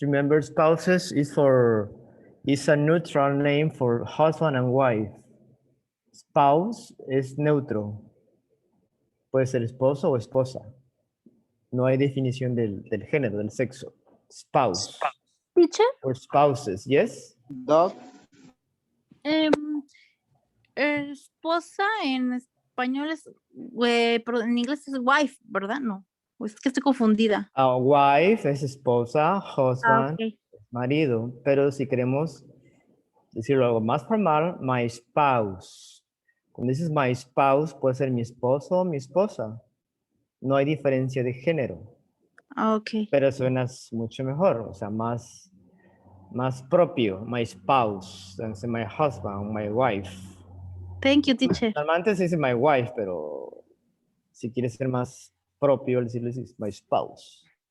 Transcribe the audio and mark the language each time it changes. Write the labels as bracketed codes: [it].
[en] Remember, spouses is a neutral name for husband and wife. [es] Spouse es neutro. Puede ser esposo o esposa. No hay definición del género, del sexo. [en] Spouse. Teacher? Or spouses, yes? Dog. [es] Esposa en español es, pero en inglés es wife, ¿verdad? No, es que estoy confundida. Wife es esposa, husband, [en] Ok. [es] marido. Pero si queremos decirlo algo más formal, my spouse. Cuando dices my spouse, puede ser mi esposo o mi esposa. No hay diferencia de género. [en] Ok. [es] Pero suena mucho mejor, o sea, más propio. [en] My spouse, entonces my husband, my wife. Thank you, teacher. [es] Normalmente se dice my wife, pero si quieres ser más propio, decirle my spouse.